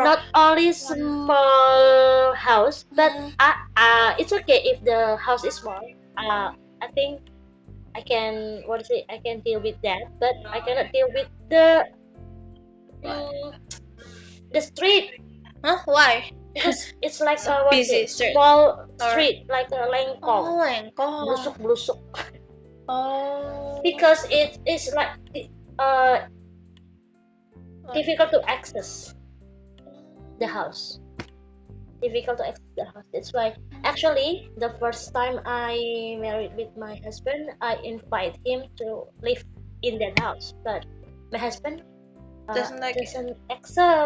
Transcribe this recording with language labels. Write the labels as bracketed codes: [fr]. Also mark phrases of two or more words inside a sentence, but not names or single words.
[en] Not only small house, but it's okay if the house is small. I think I can I can deal with that, but I cannot deal with the street. Huh? Why? Because it's like busy small street, like a lengkong. Oh, lengkong. Blusuk. Oh. Because it is like difficult to access the house. Difficult to access the house. That's why actually the first time I married with my husband, I invite him to live in that house, but my husband doesn't accept.